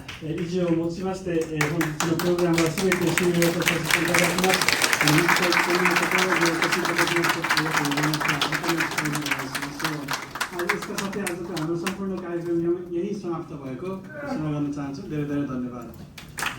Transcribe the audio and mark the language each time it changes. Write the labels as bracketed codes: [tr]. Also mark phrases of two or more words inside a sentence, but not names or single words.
[ja] 以上をもちまして、本日のプログラムは全て終了とさせていただきます。短いというところでお越しいただきましてありがとうございました。またよろしくお願いします。 [ne] यसका साथै आजको हाम्रो सम्पूर्ण कार्यक्रम यही समाप्त भएको घोषणा गर्न चाहन्छु। धेरै धेरै धन्यवाद।